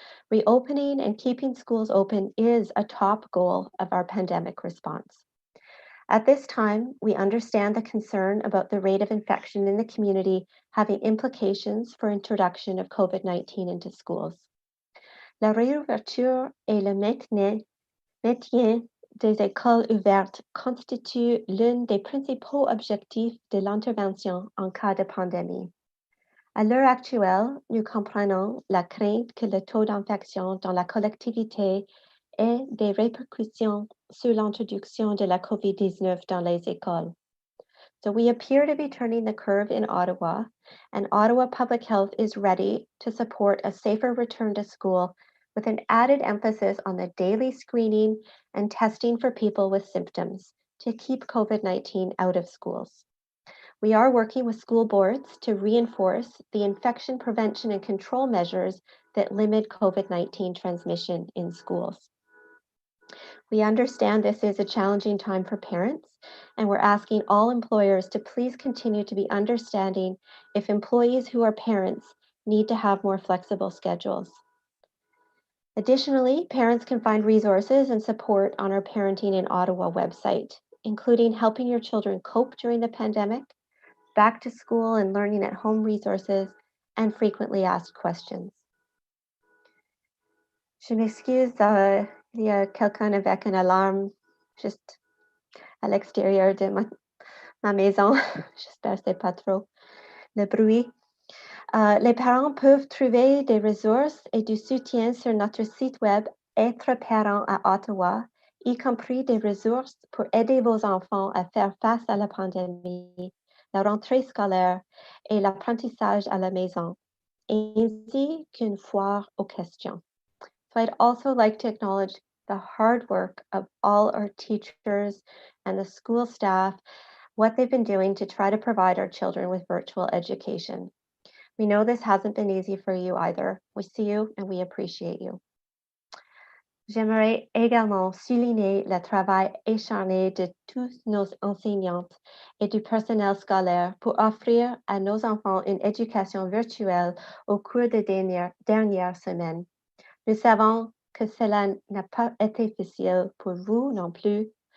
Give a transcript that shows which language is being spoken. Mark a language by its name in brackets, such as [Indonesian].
[English] Reopening and keeping schools open is a top goal of our pandemic response. At this time, we understand the concern about the rate of infection in the community having implications for introduction of COVID-19 into schools. [French] La réouverture et le maintien des écoles ouvertes constitue l'un des principaux objectifs de l'intervention en cas de pandémie. À l'heure actuelle, nous comprenons la crainte que le taux d'infection dans la collectivité ait des répercussions sur l'introduction de la COVID-19 dans les écoles. [English] So we appear to be turning the curve in Ottawa, and Ottawa Public Health is ready to support a safer return to school with an added emphasis on the daily screening and testing for people with symptoms to keep COVID-19 out of schools. We are working with school boards to reinforce the infection prevention and control measures that limit COVID-19 transmission in schools. We understand this is a challenging time for parents, and we're asking all employers to please continue to be understanding if employees who are parents need to have more flexible schedules. Additionally, parents can find resources and support on our Parenting in Ottawa website, including helping your children cope during the pandemic, back to school and learning at home resources, and frequently asked questions. [French] Je m'excuse, il y a quelqu'un avec une alarme juste à l'extérieur de ma maison. J'espère que c'est pas trop le bruit. Les parents peuvent trouver des ressources et du soutien sur notre site web Être parent à Ottawa y compris des ressources pour aider vos enfants à faire face à la pandémie, la rentrée scolaire et l'apprentissage à la maison, ainsi qu'une foire aux questions. [English] So I'd also like to acknowledge the hard work of all our teachers and the school staff, what they've been doing to try to provide our children with virtual education. We know this hasn't been easy for you either. We see you and we appreciate you. [French] J'aimerais également souligner le travail acharné de tous nos enseignantes et du personnel scolaire pour offrir à nos enfants une éducation virtuelle au cours des dernières semaines. Nous savons que cela n'a pas été facile pour vous non plus.